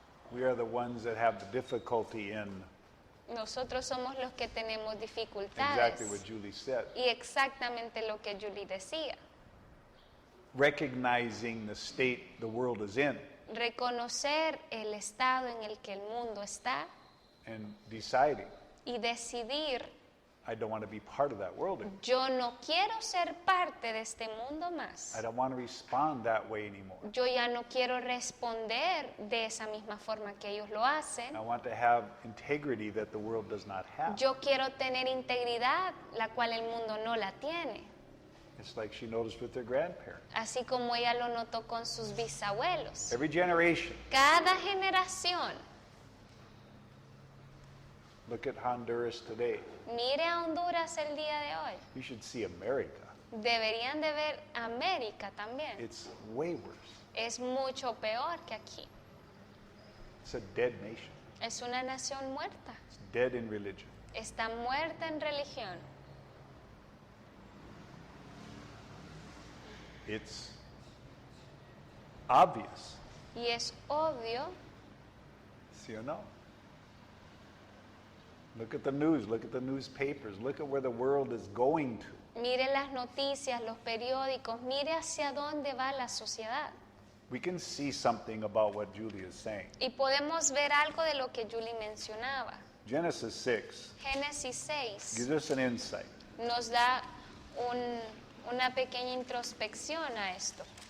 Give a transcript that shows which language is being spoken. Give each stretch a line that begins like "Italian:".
English: We are the ones that have the difficulty in
Spanish: Nosotros somos los que tenemos
English: exactly
Spanish: dificultades.
English: what Julie said.
Spanish: Y exactamente lo que Julie decía,
English: Recognizing the state the world is in
Spanish: reconocer el estado en el que el mundo está
English: and deciding,
Spanish: y decidir,
English: I don't want to be part of that world anymore.
Spanish: yo no quiero ser parte de este mundo más.
English: I don't want to respond that way anymore.
Spanish: Yo ya no quiero responder de esa misma forma que ellos lo hacen.
English: I want to have integrity that the world does not have.
Spanish: Yo quiero tener integridad, la cual el mundo no la tiene.
English: It's like she noticed with her grandparents.
Spanish: Así como ella lo notó con sus bisabuelos.
English: Every generation,
Spanish: Cada generación,
English: look at Honduras today.
Spanish: mire a Honduras el día de hoy.
English: You should see America.
Spanish: Deberían de ver América también.
English: It's way worse.
Spanish: Es mucho peor que aquí.
English: It's a dead nation.
Spanish: Es una nación muerta.
English: It's dead in religion.
Spanish: Está muerta en religión.
English: It's obvious.
Spanish: Y es obvio,
English: See or no? Look at the news. Look at the newspapers. Look at where the world is going to.
Spanish: mire las noticias, los periódicos, mire hacia dónde va la sociedad.
English: We can see something about what Julie is saying.
Spanish: Y podemos ver algo de lo que Julie mencionaba.
English: Genesis 6
Spanish: Génesis 6
English: gives us an insight.
Spanish: nos da una pequeña introspección a esto.